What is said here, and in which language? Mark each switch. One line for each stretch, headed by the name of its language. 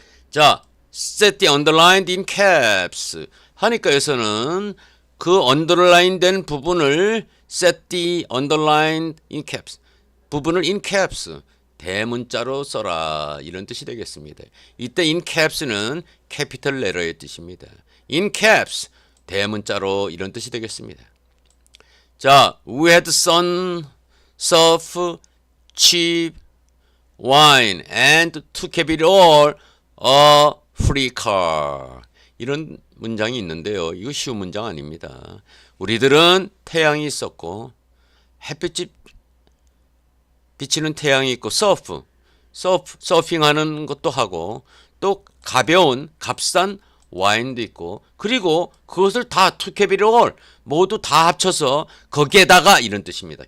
Korean: 자,
English: set the underlined in caps
Korean: 하니까 여기서는 그 underline 된 부분을 set the underlined in caps 부분을 in caps 대문자로 써라 이런 뜻이 되겠습니다. 이때 in caps는 capital letter의 뜻입니다. in caps 대문자로 이런 뜻이 되겠습니다.
English: 자, we had sun, surf, cheap, wine and to cap it all a free car.
Korean: 이런 문장이 있는데요. 이거 쉬운 문장 아닙니다. 우리들은 태양이 있었고 햇빛이 비치는 태양이 있고 서핑하는 것도 하고 또 가벼운 값싼 와인도 있고 그리고 그것을 다
English: to cap it all
Korean: 모두 다 합쳐서 거기에다가 이런 뜻입니다.